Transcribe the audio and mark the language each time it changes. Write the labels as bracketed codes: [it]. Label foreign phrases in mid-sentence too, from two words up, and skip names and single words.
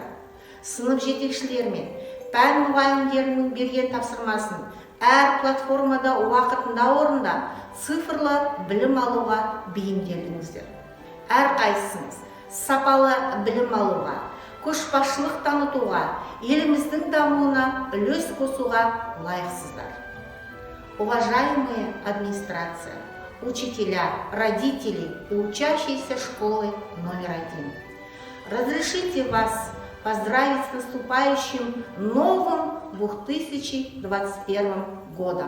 [kk] Сынып жетекшілер мен пән мұғалімдерінің берген тапсырмасын әр платформада уақытында орында цифрлы білім алуға бейімделдіңіздер. Әрқайсыңыз сапалы білім алуға, көшбасшылық танытуға, еліміздің дамуына үлес қосуға лайықсыздар. [ru] Уважаемые администрация, учителя, родители и учащиеся школы номер 1. Разрешите вас поздравить с наступающим новым 2021 годом.